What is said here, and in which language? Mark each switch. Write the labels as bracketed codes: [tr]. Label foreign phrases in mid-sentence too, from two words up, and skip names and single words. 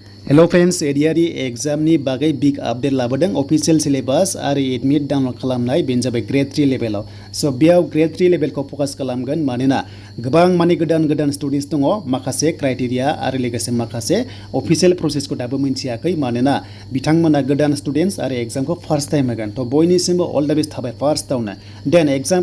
[brx] Hello friends, [en] ADRE exam [brx] नि बागै [en] big update [brx] लाबोदों [en] official syllabus [brx] आरो [en] admit download [brx] खालामनाय बेनो जाबाय grade 3 लेभेलाव स' बेयाव grade 3 लेभेलखौ फकास खालामगोन मानोना गोबां गोदान स्टुडेन्टस दङ माखासे क्राइटेरिया आरो लोगोसे माखासे अफिशियेल प्रसेसखौ दाबो मिन्थियाखै मानोना बिथांमोना गोदान स्टुडेन्टस आरो एग्जामखौ [en] first time [brx] होगोन थ' बयनिसिमबो [en] all the best [brx] थाबाय फार्स्टआवनो [en] then exam